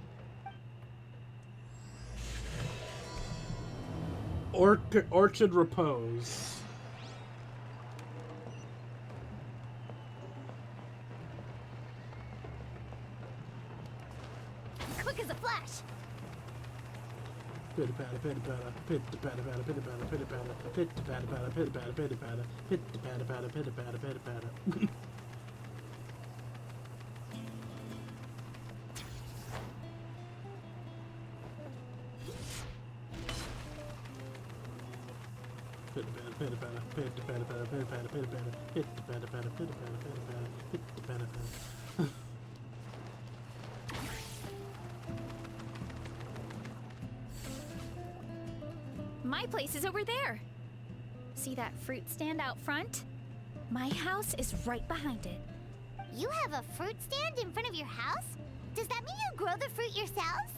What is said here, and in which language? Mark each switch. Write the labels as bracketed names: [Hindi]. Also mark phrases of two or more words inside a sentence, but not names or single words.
[English] Orchard Repose. Quick as a flash. Pitter patter, pitter patter, pitter patter, patter, pitter patter, pitter patter, pitter patter, patter, pitter patter, pitter patter, pitter patter, patter, pitter patter, pitter patter. Pitter patter, pitter patter, pitter patter, patter, pitter patter, pitter patter, pitter patter, patter, pitter patter, pitter patter, pitter patter, patter. My place is over there. See that fruit stand out front? My house is right behind it. You have a fruit stand in front of your house? Does that mean you grow the fruit yourselves?